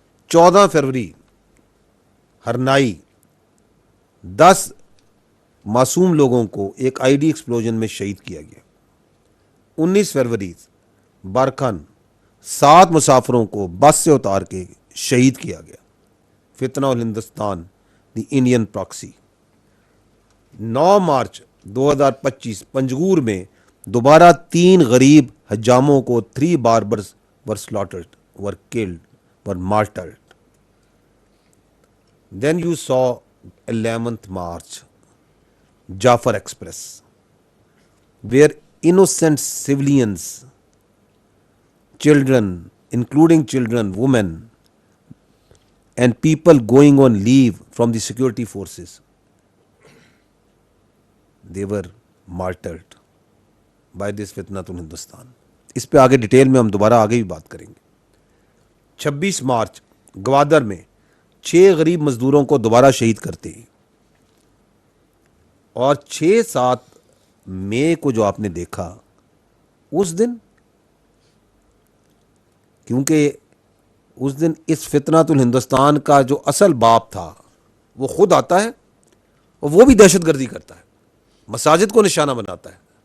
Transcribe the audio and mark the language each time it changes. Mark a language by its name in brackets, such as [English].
[Urdu] 14 فروری ہرنائی 10 معصوم لوگوں کو ایک آئی ڈی ایکسپلوژن میں شہید کیا گیا۔ 19 فروری بارکھن 7 مسافروں کو بس سے اتار کے شہید کیا گیا۔ فتنہ الہندوستان [English] The Indian proxy. [Urdu] 9 March 2025 Panjgur میں دوبارہ 3 غریب حجاموں کو [English] 3 barbers were slaughtered, were killed, were martyred. Then you saw 11th March Jafar Express, where innocent civilians, children, including children, women, and people going on leave from the security forces, they were martyred by this Fitnatul Hindustan. [Urdu] اس پہ آگے detail میں ہم دوبارہ آگے بھی بات کریں گے۔ 26 مارچ گوادر میں 6 غریب مزدوروں کو دوبارہ شہید کرتے ہیں، اور 6-7 مئی کو جو آپ نے دیکھا اس دن، کیونکہ اس دن اس فتنۃ الہندوستان کا جو اصل باپ تھا وہ خود آتا ہے اور وہ بھی دہشت گردی کرتا ہے، مساجد کو نشانہ بناتا ہے،